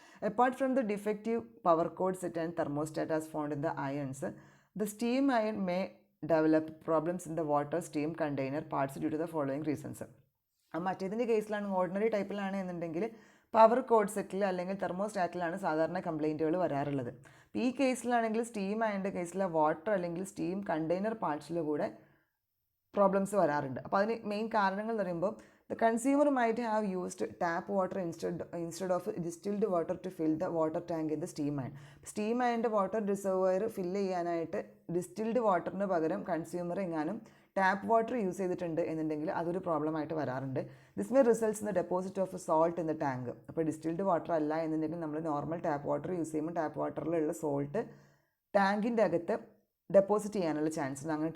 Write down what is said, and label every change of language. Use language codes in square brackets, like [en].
[en] Apart from the defective power cord set and thermostat as found in the irons, the steam iron may develop problems in the water steam container parts due to the following reasons. [ml] മറ്റേതിൻ്റെ കേസിലാണ്, ordinary ടൈപ്പിലാണ് എന്നുണ്ടെങ്കിൽ power code സെറ്റിൽ അല്ലെങ്കിൽ തെർമോസ്റ്റാറ്റിലാണ് സാധാരണ കംപ്ലയിൻറ്റുകൾ വരാറുള്ളത്. ഈ കേസിലാണെങ്കിൽ steam അയണിൻ്റെ കേസിൽ water അല്ലെങ്കിൽ steam container പാർട്സിൽ കൂടെ problems വരാറുണ്ട്. അപ്പോൾ അതിന് മെയിൻ കാരണങ്ങൾ എന്ന് പറയുമ്പോൾ [en] the consumer might have used tap water instead of distilled water to fill the water tank in the steam iron. [ml] Steam അയണിൻ്റെ water reservoir fill ചെയ്യാനായിട്ട് ഡിസ്റ്റിൽഡ് വാട്ടറിന് പകരം കൺസ്യൂമർ എങ്ങാനും ടാപ്പ് വാട്ടർ യൂസ് ചെയ്തിട്ടുണ്ട് എന്നുണ്ടെങ്കിൽ അതൊരു പ്രോബ്ലമായിട്ട് വരാറുണ്ട്. [en] This may results in the deposit of salt in the tank. [ml] അപ്പോൾ distilled water അല്ല എന്നുണ്ടെങ്കിൽ നമ്മൾ നോർമൽ ടാപ്പ് വാട്ടർ യൂസ് ചെയ്യുമ്പോൾ ടാപ്പ് വാട്ടറിലുള്ള സോൾട്ട് ടാങ്കിൻ്റെ അകത്ത് ഡെപ്പോസിറ്റ് ചെയ്യാനുള്ള ചാൻസ് ഉണ്ട്.